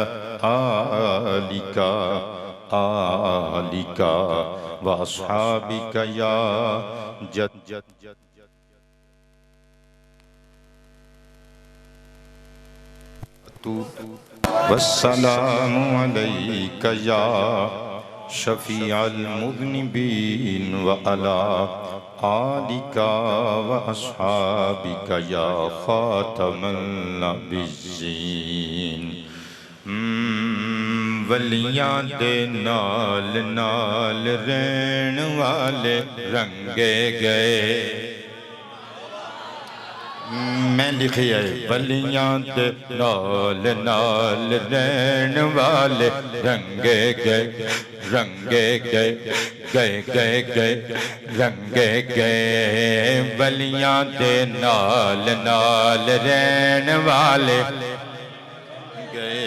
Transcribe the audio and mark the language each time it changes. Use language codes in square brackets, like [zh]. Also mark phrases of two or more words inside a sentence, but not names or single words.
[ar] آلِكَ وَأَصْحَابِكَ يَا جَدَّ والسلام عليك يا شفيع المذنبين وعلى آلك وأصحابك يا خاتم [pa] النبيين ولیاں دے نال نال رہن والے رنگے گئے میں لکھی ہے ولیاں دے نال نال رہن والے رنگے گئے رنگے گئے گئے گئے گئے رنگے گئے ولیاں دے نال نال رہن والے گئے